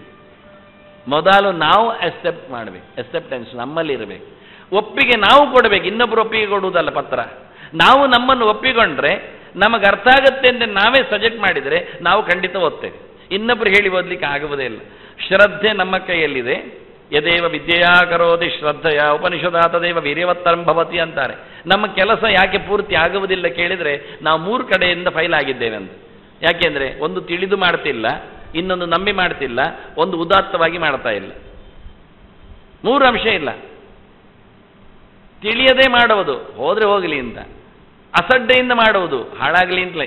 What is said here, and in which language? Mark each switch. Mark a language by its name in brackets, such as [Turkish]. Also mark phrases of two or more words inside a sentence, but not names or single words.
[Kannada] ಮೊದಲು ನಾವು ಅಕ್ಸೆಪ್ಟ್ ಮಾಡಬೇಕು, ಅಕ್ಸೆಪ್ಟೆನ್ಸ್ ನಮ್ಮಲ್ಲಿ ಇರಬೇಕು. ಒಪ್ಪಿಗೆ ನಾವು ಕೊಡಬೇಕು, ಇನ್ನೊಬ್ಬರು ಒಪ್ಪಿಗೆ ಕೊಡುವುದಲ್ಲ ಪತ್ರ. ನಾವು ನಮ್ಮನ್ನು ಒಪ್ಪಿಕೊಂಡ್ರೆ ನಮಗೆ ಅರ್ಥ ಆಗುತ್ತೆ ಅಂತ ನಾವೇ ಸಜೆಕ್ಟ್ ಮಾಡಿದರೆ ನಾವು ಖಂಡಿತ ಓದ್ತೇವೆ. ಇನ್ನೊಬ್ಬರು ಹೇಳಿ ಓದಲಿಕ್ಕೆ ಆಗುವುದೇ ಇಲ್ಲ. ಶ್ರದ್ಧೆ ನಮ್ಮ ಕೈಯಲ್ಲಿದೆ. [Sanskrit] ಯದೇವ ವಿದ್ಯೆಯಾ ಕರೋತಿ ಶ್ರದ್ಧೆಯ ಉಪನಿಷದಾತ ದೇವ ವೀರ್ಯವತ್ತರಂ ಭವತಿ [Kannada] ಅಂತಾರೆ. ನಮ್ಮ ಕೆಲಸ ಯಾಕೆ ಪೂರ್ತಿ ಆಗುವುದಿಲ್ಲ ಕೇಳಿದರೆ ನಾವು 3 ಕಡೆಯಿಂದ ಫೈಲ್ ಆಗಿದ್ದೇವೆ ಅಂತ. ಯಾಕೆಂದರೆ ಒಂದು ತಿಳಿದು ಮಾಡ್ತಿಲ್ಲ, ಇನ್ನೊಂದು ನಂಬಿ ಮಾಡ್ತಿಲ್ಲ, ಒಂದು ಉದಾತ್ತವಾಗಿ ಮಾಡ್ತಾ ಇಲ್ಲ. 3 ಅಂಶ ಇಲ್ಲ. ತಿಳಿಯದೇ ಮಾಡುವುದು ಹೋದರೆ ಹೋಗಲಿ ಅಂತ, ಅಸಡ್ಡೆಯಿಂದ ಮಾಡುವುದು ಹಾಳಾಗಲಿ ಅಂತಲೇ.